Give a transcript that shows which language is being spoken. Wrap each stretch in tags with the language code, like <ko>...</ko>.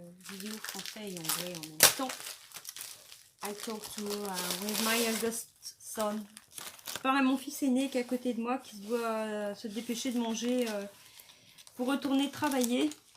<fr>Vidéo français et anglais en même temps.</fr> <en>I talk to with my eldest son.</en> <fr>Je parle à mon fils aîné qui est à côté de moi, qui doit se dépêcher de manger pour retourner travailler.</fr>